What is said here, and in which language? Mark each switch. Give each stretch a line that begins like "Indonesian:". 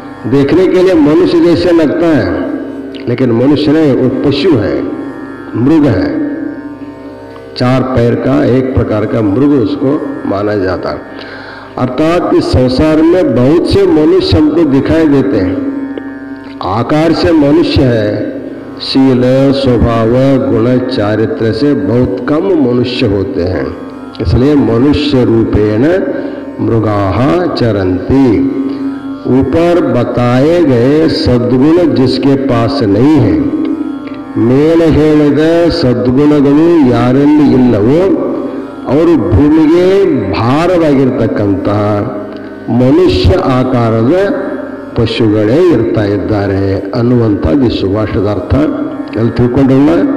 Hindi: देखने के लिए मनुष्य जैसे लगता है लेकिन मनुष्य नहीं, वो पशु है, मृग है, 4 पैर का एक प्रकार का मृग उसको माना जाता है। अर्थात इस संसार में बहुत से मनुष्य हमको दिखाई देते हैं, आकार से मनुष्य है, शील स्वभाव गुण चारित्र से बहुत कम मनुष्य होते हैं।
Sanskrit: इसलिए मनुष्य रूपेण मृगाः चरन्ति।
Hindi: ऊपर बताए गए सद्गुण जिसके पास नहीं है,
Kannada: ಮೇಲೆ ಹೇಳಿದ ಸದ್ಗುಣಗಳು ಯಾರಲ್ಲಿ ಇಲ್ಲವೋ ಅವರು ಭೂಮಿಗೆ ಭಾರವಾಗಿರ್ತಕ್ಕಂತಹ ಮನುಷ್ಯ ಆಕಾರದ ಪಶುಗಳೇ ಇರ್ತಾ ಇದ್ದಾರೆ ಅನ್ನುವಂಥದ್ದು ಈ ಸುಭಾಷಿತದ ಅರ್ಥ. ಅಲ್ಲಿ ತಿಳ್ಕೊಂಡಲ್ಲ.